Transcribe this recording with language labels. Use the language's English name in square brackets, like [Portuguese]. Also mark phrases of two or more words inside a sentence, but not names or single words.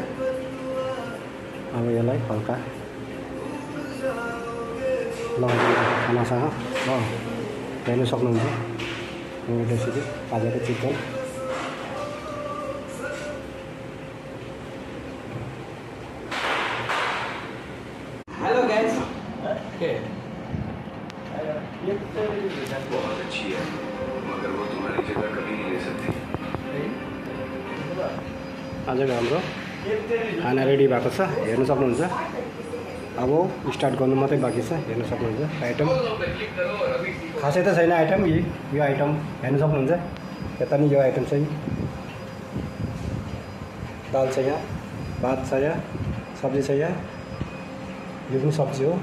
[Nepali] अब यसलाई हल्का लगाउँदै खानासँग हेर्न सक्नुहुन्छ। यो रेसिपी आजको चिकन। [English] hello guys. [Hindi] बहुत अच्छी है मगर वो तुम्हारी जगह कभी नहीं ले सकती। [Nepali] आजको हाम्रो खाना रेडी भएको छ, हेर्न सक्नुहुन्छ। अब स्टार्ट गर्नु मात्रै बाँकी छ, हेर्न सक्नुहुन्छ। आइटम खासै त छैन आइटम, यो आइटम हेर्न सक्नुहुन्छ। यता नि यो आइटम चाहिँ दाल छ, यहाँ भात छ, यहाँ सब्जी छ, यहाँ यो पनि सब्जी हो।